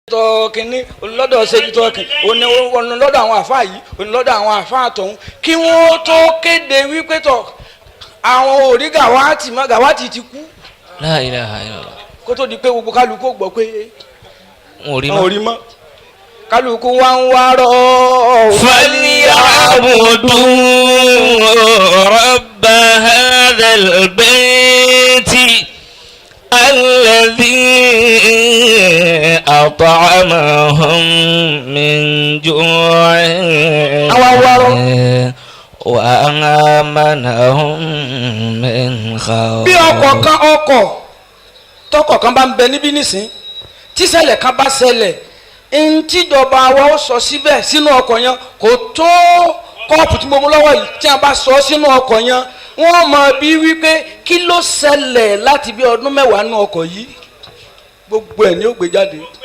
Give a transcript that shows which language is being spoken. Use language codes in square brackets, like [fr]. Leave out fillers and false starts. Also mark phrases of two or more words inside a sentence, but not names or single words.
[yo] tọ́ kínní onílọ́dọ̀ ṣèjì tọ́ kínní onílọ́dọ̀ àwọn àfáà yìí onílọ́dọ̀ àwọn àfáà tọ̀hún kí wọ́n tó kéde wípé tọ̀ àwọn òrí gàwátì mọ́ gàwátì ti kú. [ar] لا إله إلا الله. [yo] kó tó di pé gbogbo kálukú gbọ́ pé wọn ò rí mọ́ kálukú wá ń wá rọ́. [ar] فليعبدوا رب هذا البيت الذي أطعمهم من جوع وآمنهم من خوف. [yo] bí ọkọ̀ tọkọ̀ kan bá ń bẹ níbí nísìn tíṣẹ̀lẹ̀ kan bá ṣẹlẹ̀ ntíjọba wa ó sọ síbẹ̀ sínú ọkọ̀ yẹn kò tó kọ́ọ̀pù tí mo mú lọ́wọ́ yìí tí a bá sọ sínú ọkọ̀ yẹn wọ́n mọ̀ bí wípé kí ló ṣẹlẹ̀ láti bí ọdún mẹ́wàá nínú ọkọ̀ yìí gbogbo ẹ̀ ní ó gbé jáde.